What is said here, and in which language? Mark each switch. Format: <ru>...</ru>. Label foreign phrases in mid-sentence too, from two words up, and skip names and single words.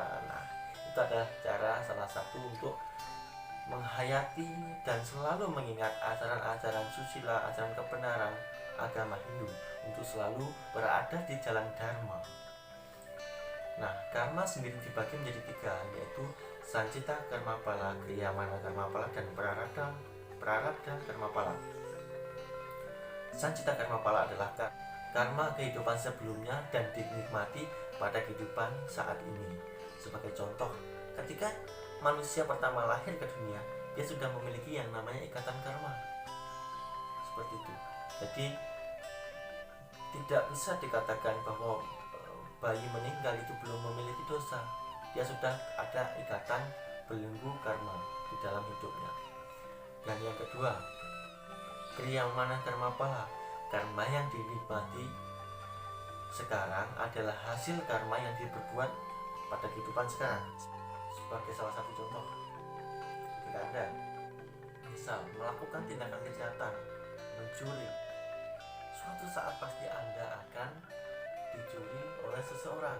<id>Nah, itu adalah cara salah satu untuk menghayati dan selalu mengingat ajaran-ajaran susila, ajaran kebenaran agama Hindu, untuk selalu berada di jalan dharma. Nah, karma sendiri dibagi menjadi 3, yaitu sancita karma pala, kriyamana karma pala, dan prarabdha karma pala. Sancita karma pala adalah karma kehidupan sebelumnya dan dinikmati pada kehidupan saat ini. Sebagai contoh, ketika manusia pertama lahir ke dunia, dia sudah memiliki yang namanya ikatan karma. Seperti itu. Jadi tidak bisa dikatakan bahwa bayi meninggal itu belum memiliki dosa. Dia sudah ada ikatan belenggu karma di dalam hidupnya. Dan yang kedua, kriyamana karma pala, karma yang dinikmati sekarang adalah hasil karma yang diperbuat pada kehidupan sekarang. Sebagai salah satu contoh, ketika Anda misal melakukan tindakan kejahatan, mencuri, suatu saat pasti Anda akan dicuri oleh seseorang.</id>